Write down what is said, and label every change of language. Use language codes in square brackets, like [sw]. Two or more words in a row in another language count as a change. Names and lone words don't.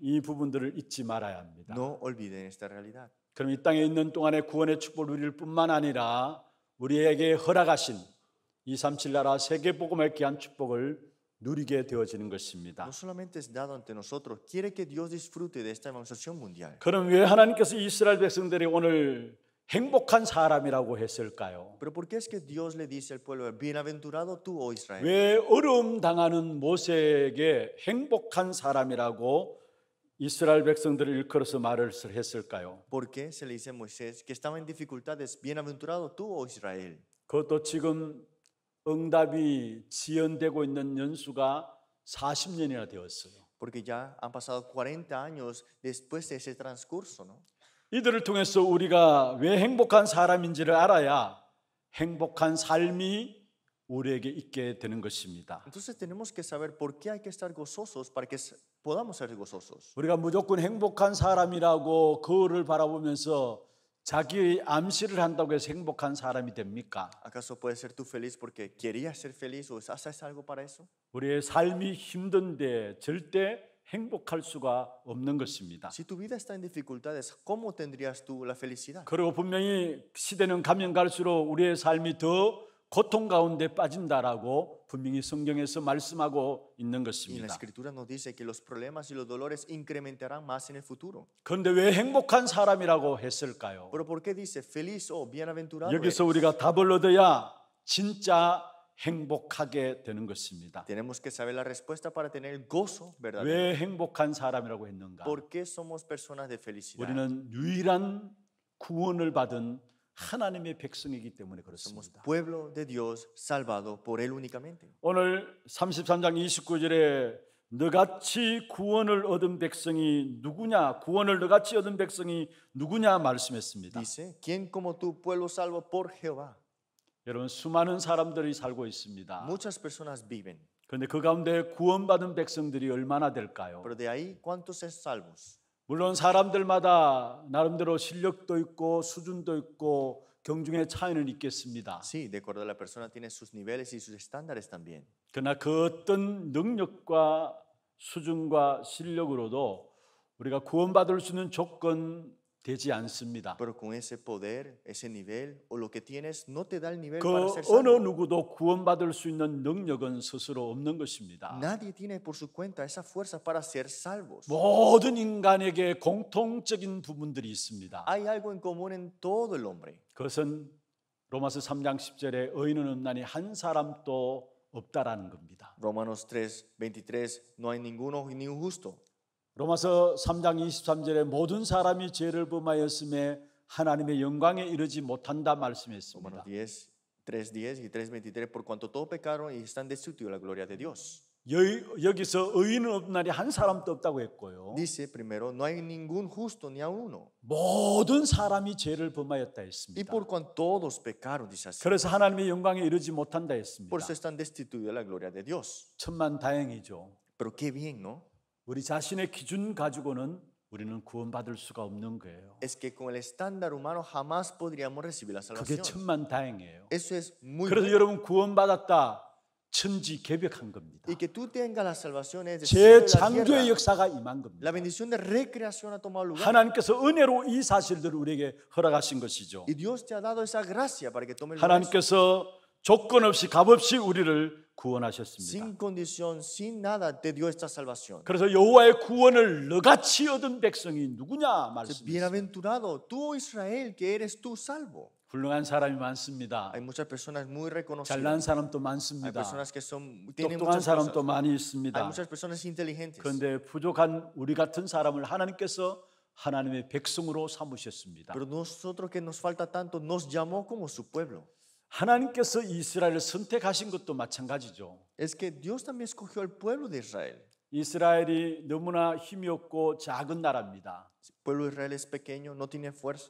[ko] 이 부분들을 잊지 말아야 합니다. [es] No olviden esta realidad. [ko] 그럼 이 땅에 있는 동안에 구원의 축복을 누릴 뿐만 아니라 우리에게 허락하신 237 나라 세계 복음의 귀한 축복을 누리게 되어지는 것입니다. [es] No solamente es dado ante nosotros, quiere que Dios disfrute de esta evangelización mundial. [ko] 그럼 왜 하나님께서 이스라엘 백성들이 오늘 행복한 사람이라고 했을까요? [es] Pero ¿por qué es que Dios le dice al pueblo, bienaventurado tú, oh Israel? [ko] 왜 어려움 당하는 모세에게 행복한 사람이라고 이스라엘 백성들을 일컬어서 말을 했을까요? [es] ¿Por qué se le dice a Moisés que estaba en dificultades, bienaventurado tú, oh Israel? [ko] 그것도 지금 응답이 지연되고 있는 연수가 40년이나 되었어요. [es] Porque ya han pasado 40 años después de ese transcurso, ¿no? [ko] 이들을 통해서 우리가 왜 행복한 사람인지를 알아야 행복한 삶이 우리에게 있게 되는 것입니다. [es] Entonces tenemos que saber por qué hay que estar gozosos para que podamos ser gozosos. [ko] 우리가 무조건 행복한 사람이라고 거울을 바라보면서 자기의 암시를 한다고 해서 행복한 사람이 됩니까? [es] ¿Acaso puedes ser tú feliz porque querías ser feliz o haces algo para eso? [ko] 우리의 삶이 힘든데 절대 행복할 수가 없는 것입니다. [es] Si tu vida está en dificultades, ¿cómo tendrías tú la felicidad? [ko] 그리고 분명히 시대는 가면 갈수록 우리의 삶이 더 고통 가운데 빠진다라고 분명히 성경에서 말씀하고 있는 [es] Y en la [ko] 것입니다. [es] escritura nos dice que los problemas y los dolores incrementarán más en el futuro. [ko] 그런데 왜 행복한 사람이라고 했을까요? [es] Pero ¿por qué dice feliz o bienaventurado [ko] 여기서 [es] eres? [ko] 우리가 답을 얻어야 진짜 행복하게 되는 것입니다. [es] Tenemos que saber la respuesta para tener el gozo verdadero. [ko] 왜 행복한 사람이라고 했는가? [es] ¿Por qué somos personas de felicidad? [ko] 우리는 유일한 구원을 받은 하나님의 백성이기 때문에 [es] Somos [ko] 그렇습니다. [es] pueblo de Dios salvado por Él únicamente. [ko] 오늘 33장 29절에 너같이 구원을 얻은 백성이 누구냐? 구원을 너같이 얻은 백성이 누구냐 말씀했습니다. [es] Dice, ¿quién como tú, pueblo salvo por Jehová? [ko] 여러분 수많은 사람들이 살고 있습니다. [es] Muchas personas viven, [ko] 그런데 그 가운데 구원받은 백성들이 얼마나 될까요? [es] pero de ahí, ¿cuántos es salvos? [ko] 물론 사람들마다 나름대로 실력도 있고 수준도 있고 경중의 차이는 있겠습니다. [es] Sí, de acuerdo a la persona tiene sus niveles y sus estándares también. [ko] 그러나 그 어떤 능력과 수준과 실력으로도 우리가 구원받을 수 있는 조건 되지 않습니다. [es] Pero con ese poder, ese nivel o lo que tienes no te da el nivel [ko] 그 [es] para ser [ko] 어느 [es] salvo. [ko] 누구도 구원받을 수 있는 능력은 스스로 없는 것입니다. [es] Nadie tiene por su cuenta esa fuerza para ser salvos. [ko] 모든 인간에게 공통적인 부분들이 있습니다. [es] Hay algo en común en todo el hombre. [ko] 그것은 로마서 3장 10절에 의인은 없나니 한 사람도 없다라는 겁니다. [es] Romanos 3:23, no hay ninguno ni un justo. [ko] 로마서 3장 23절에 모든 사람이 죄를 범하였음에 하나님의 영광에 이르지 못한다 말씀했습니다. [es] Romanos 3:10 y 3:23, por cuanto todos pecaron y están destituidos de la gloria de Dios. [ko] 여기서 의인은 없나니 한 사람도 없다고 했고요. [es] Dice primero, no hay ningún justo ni a uno. [ko] 모든 사람이 죄를 범하였다 [es] Y [ko] 했습니다. [es] por cuanto todos pecaron, dice así. [ko] 그래서 하나님의 영광에 이르지 못한다 했습니다. [es] Por eso están destituidos de la gloria de Dios. [ko] 천만 다행이죠. [es] Pero qué bien, ¿no? [ko] 우리 자신의 기준 가지고는 우리는 구원받을 수가 없는 거예요. [es] Es que con el estándar humano jamás podríamos recibir la [ko] 그게 [es] salvación. [ko] 천만 다행이에요. [es] Eso es muy [ko] 그래서 [es] bueno. [ko] 여러분 구원받았다 천지개벽한 겁니다. [es] Y que tú tengas la salvación es [ko] 제 [es] del cielo y la [ko] 창조의 [es] tierra. [ko] 역사가 임한 겁니다. [es] La bendición de recreación ha tomado lugar. [ko] 하나님께서 은혜로 이 사실들을 우리에게 허락하신 것이죠. [es] Y Dios te ha dado esa gracia para que tomes lugar. [ko] 하나님께서 조건 없이 값 없이 우리를 구원하셨습니다. [es] Sin condición, sin nada, te dio esta salvación. [ko] 그래서 여호와의 구원을 너같이 얻은 백성이 누구냐 말씀했습니다. [es] Bienaventurado, tú, oh Israel, que eres tú salvo. [ko] 훌륭한 사람이 많습니다. [es] Hay muchas personas muy [ko] 잘난 [es] reconocidas. [ko] 사람도 [es] Hay [ko] 많습니다. [es] personas que tienen [ko] 똑똑한 [es] muchas [ko] 사람도 [es] cosas. [ko] 많이 [es] Hay [ko] 있습니다. [es] muchas personas inteligentes. [ko] 그런데 부족한 우리 같은 사람을 하나님께서 하나님의 백성으로 삼으셨습니다. [es] Pero nosotros que nos falta tanto, nos llamó como su pueblo. [ko] 하나님께서 이스라엘을 선택하신 것도 마찬가지죠. [es] Es que Dios también escogió al pueblo de Israel. [ko] 이스라엘이 너무나 힘이 없고 작은 나라입니다. [es] El pueblo de Israel es pequeño, no tiene fuerza.